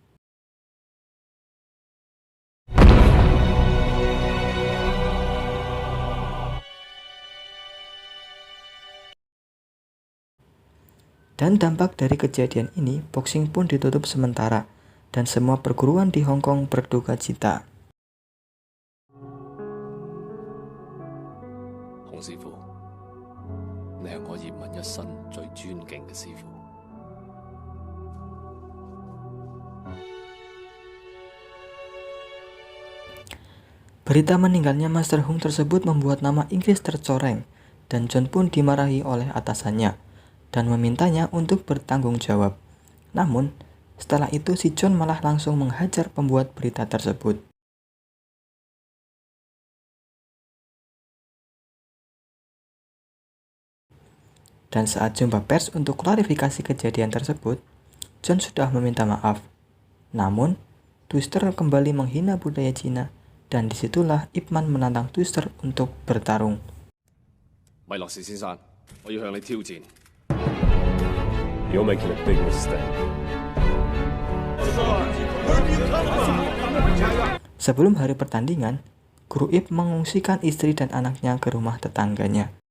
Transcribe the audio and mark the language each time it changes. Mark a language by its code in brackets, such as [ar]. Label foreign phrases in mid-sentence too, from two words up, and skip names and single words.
[id] Dan dampak dari kejadian ini, boxing pun ditutup sementara, dan semua perguruan di Hong Kong berduka cita. [yue] 洪師傅，你係我葉問一生最尊敬嘅師傅。 [id] Berita meninggalnya Master Hung tersebut membuat nama Inggris tercoreng, dan John pun dimarahi oleh atasannya, dan memintanya untuk bertanggung jawab. Namun, setelah itu si John malah langsung menghajar pembuat berita tersebut. Dan saat jumpa pers untuk klarifikasi kejadian tersebut, John sudah meminta maaf. Namun, Twister kembali menghina budaya Cina, dan disitulah Ip Man menantang Twister untuk bertarung. [yue] 米洛士先生，我要向你挑戰。 [en] You're making a big mistake. [id] Sebelum hari pertandingan, Guru Ip mengungsikan istri dan anaknya ke rumah tetangganya.